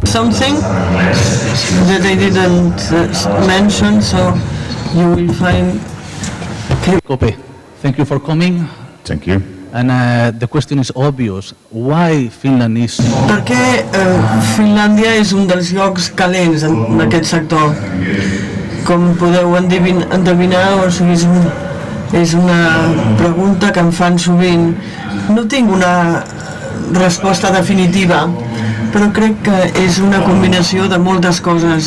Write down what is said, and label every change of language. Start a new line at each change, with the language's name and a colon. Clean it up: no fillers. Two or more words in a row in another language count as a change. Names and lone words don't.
English: Something that I didn't mention, so you will find... COPE, thank you for coming. Thank you. And the question is obvious. Why Finland is...
Catalan: Per què Finlàndia és un dels llocs calents en aquest sector? Com podeu endevinar, o sigui, és una pregunta que em fan sovint. No tinc una resposta definitiva, però crec que és una combinació de moltes coses.